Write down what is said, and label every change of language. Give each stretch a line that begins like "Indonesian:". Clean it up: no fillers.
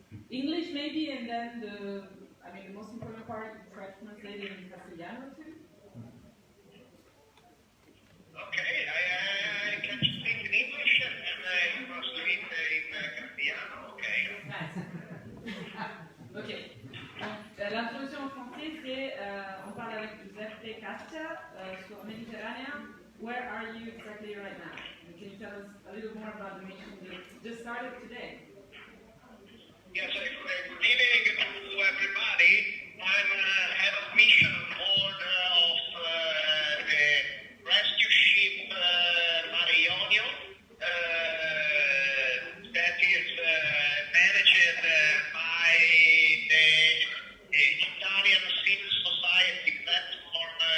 English: English maybe, and then the most important part you try to translate it in castellano too. Okay, I can speak in English and I translate in castellano, okay. Nice. Ok.
French: Donc, l'introduction en français, c'est on parle avec Giuseppe Caccia sur Méditerranéen.
English: Where are you exactly right now? Can you tell us a little more about the mission that just started today? Yes, good evening to everybody. I'm head of mission on board of the rescue ship Mare Ionio that is managed by the Italian Civil Society platform